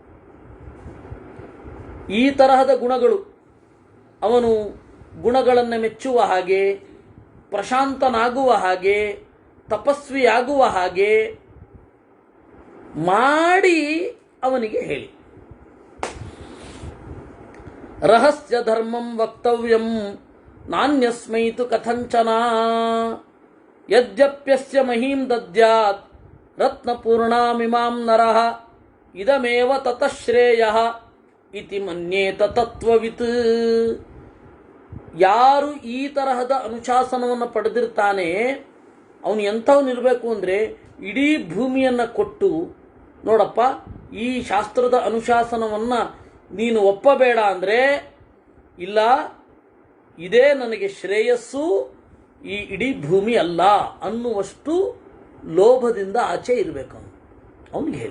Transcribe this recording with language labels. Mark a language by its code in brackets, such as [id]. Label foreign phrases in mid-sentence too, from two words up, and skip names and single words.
[kn] ಈ ತರಹದ ಗುಣಗಳು, ಅವನು ಗುಣಗಳನ್ನು ಮೆಚ್ಚುವ ಹಾಗೆ, ಪ್ರಶಾಂತನಾಗುವ ಹಾಗೆ, ತಪಸ್ವಿಯಾಗುವ ಹಾಗೆ ಮಾಡಿ ಅವನಿಗೆ ಹೇಳಿ. [sa] ರಹಸ್ಯ ಧರ್ಮಂ ವಕ್ತವ್ಯಂ ನಾನ್ಯಸ್ಮೈತು ಕಥಂಚನ ಯದ್ಯಪ್ಯಸ್ಯ ಮಹೀಂ ದದ್ಯಾತ್ ರತ್ನಪೂರ್ಣಾಮಿಮಾಂ ನರಃ ಇದಮೇವ ತತಃ ಶ್ರೇಯಃ ಇತಿ ಮನ್ಯೇತ ತತ್ವವಿತ್. [kn] ಯಾರು ಈ ತರಹದ ಅನುಶಾಸನವನ್ನು ಪಡೆದಿರ್ತಾನೆ ಅವನು ಎಂಥವನಿರಬೇಕು ಅಂದರೆ, ಇಡೀ ಭೂಮಿಯನ್ನು ಕೊಟ್ಟು, ನೋಡಪ್ಪ ಈ ಶಾಸ್ತ್ರದ ಅನುಶಾಸನವನ್ನು ನೀನು ಒಪ್ಪಬೇಡ ಅಂದರೆ, ಇಲ್ಲ ಇದೇ ನನಗೆ ಶ್ರೇಯಸ್ಸು, ಈ ಇಡೀ ಭೂಮಿ ಅಲ್ಲ ಅನ್ನುವಷ್ಟು ಲೋಭದಿಂದ ಆಚೆ ಇರಬೇಕು ಅವನಿಗೆ ಹೇಳಿ.